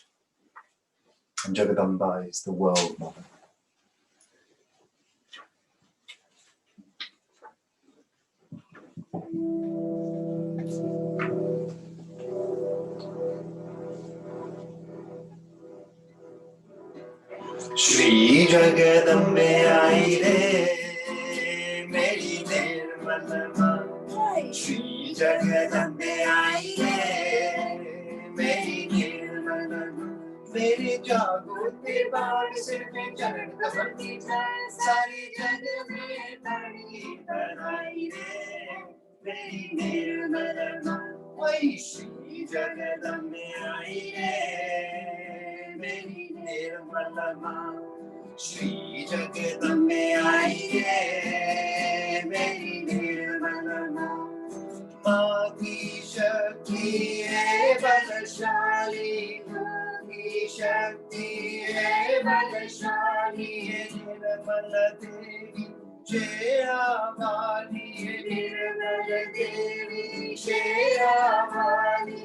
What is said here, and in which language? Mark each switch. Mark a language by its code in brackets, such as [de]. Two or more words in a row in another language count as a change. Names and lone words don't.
[en] And Jagadamba is the world mother. [hi] श्री जगदम्बे आइरे, मेरी निर्मल माँ. श्री जगदम्बे आइरे, मेरी निर्मल माँ. मेरी जगोते बाल सिर में चरण दबंडी सारी जग में बड़ी बनाई रे, मेरी निर्मल माँ. वई श्री जगदम्बे आइरे, मेरी निर्मल माँ. श्री जगदम्बे आइरे, मेरी निर्मल माँ. माँ की शक्ति है बलशाली, माँ की शक्ति है बलशाली, निर्मल देवी शेरा वाली, निर्मल देवी शेरा वाली.